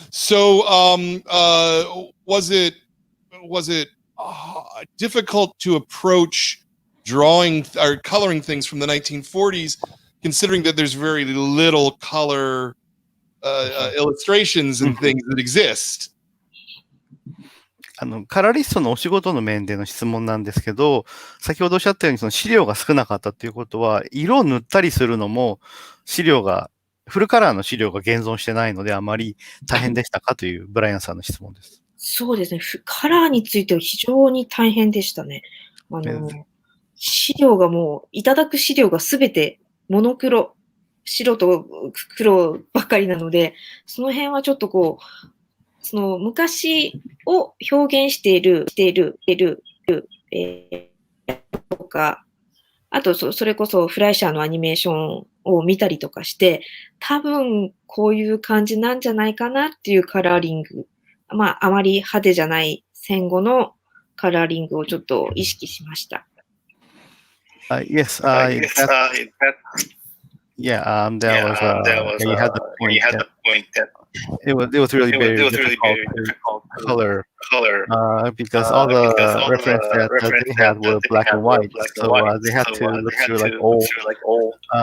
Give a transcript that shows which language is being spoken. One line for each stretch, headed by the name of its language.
English: So, was it difficult to approach drawing or coloring things from the 1940s, considering that there's very little color illustrations and things that exist.
Japanese: カラーリストのお仕事の面での質問なんですけど、先ほどおっしゃったようにその資料が少なかったということは、色を塗ったりするのも資料が、フルカラーの資料が現存してないので、あまり大変でしたかというブライアンさんの質問です。そうですね。カラーについては非常に大変でしたね。資料がもう、いただく資料がすべてモノクロ、白と黒ばかりなので、その辺はちょっとこう、その昔を表現している、とか、あとそれこそフライシャーのアニメーションを見たりとかして、多分こういう感じなんじゃないかなっていうカラーリング、まああまり派手じゃない戦後のカラーリングをちょっと意識しました。
English: Yes, yeah, there was you had the point that it was really very difficult to color because all the references that they had were black and white, so they had to look through like old